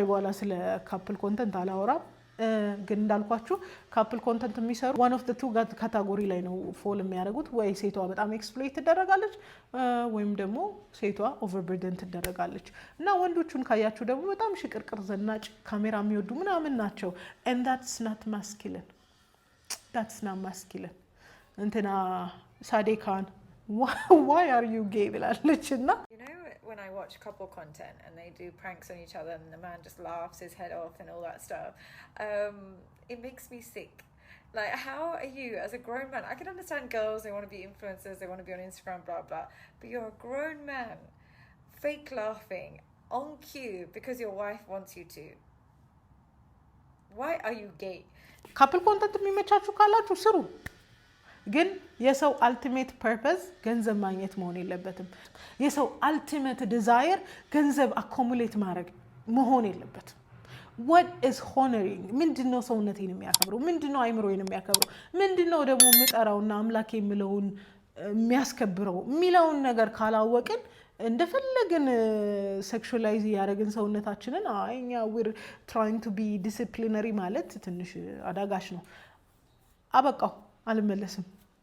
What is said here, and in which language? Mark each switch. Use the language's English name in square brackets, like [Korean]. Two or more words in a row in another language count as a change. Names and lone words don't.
[Amharic] በኋላ ስለ [English] couple content [Amharic] አላወራም። ግን እንዳልኳችሁ [English] couple content [Amharic] የሚሰሩ [English] one of the two [Amharic] ካታጎሪ ላይ ነው ፎል የሚያደርጉት። ወይ ሴቷ በጣም ኤክስፕሎይት ትደረጋለች ወይም ደግሞ ሴቷ ኦቨርበርደን ትደረጋለች። እና ወንዶቹን ካያችሁ ደግሞ በጣም ሽቅርቅር ዘናጭ ካሜራ የሚወዱ ምናምን ናቸው። [English] and that's not masculine። [Amharic] እንትና ሳዴካን [English] why are you gay [Amharic] ብላለች። እና [English] when I watch couple content and they do pranks on each other and the man just laughs his head off and all that stuff, it makes me sick. Like, how are you as a grown man? I can understand girls, they want to be influencers, they want to be on Instagram, blah blah, but you're a grown man fake laughing on cue because your wife wants you to. Why are you gay? couple content [Amharic] የሚመቻችሁ ካላችሁ ስሩ። ግን የሰው [English] ultimate purpose [Amharic] ገንዘብ ማግኘት መሆን የለበትም። የሰው [English] ultimate desire [Amharic] ገንዘብ አኮሙሌት ማድረግ መሆን የለበትም። [English] what is honoring? [Amharic] ምንድነው ሰውነቴን የሚያከብረው? ምንድነው አይምሮዬን የሚያከብረው? ምንድነው ደግሞ የምጠራውና አምላክ የሚለውን የሚያስከብረው የሚለውን ነገር ካላወቅን እንደፈለግን ሴክሹዋላይዝ ያደረግን ሰውነታችንን እኛ [English] we're trying to be disciplinary [Amharic] ማለት ትንሽ አዳጋሽ ነው። አበቃው። አልመለስም።